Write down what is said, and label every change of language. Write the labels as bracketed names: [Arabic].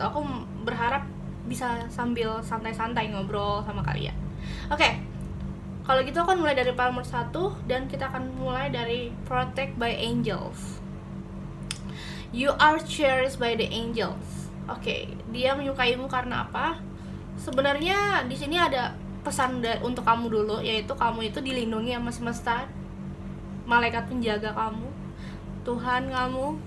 [Indonesian] Aku berharap bisa sambil santai-santai ngobrol sama kalian. Oke. Kalau gitu aku akan mulai dari file nomor 1 dan kita akan mulai dari Protect by Angels. [English] You are cherished by the angels. [Indonesian] Oke, dia menyukaimu karena apa? Sebenarnya di sini ada pesan untuk kamu dulu, yaitu kamu itu dilindungi sama semesta, malaikat penjaga kamu, Tuhan kamu.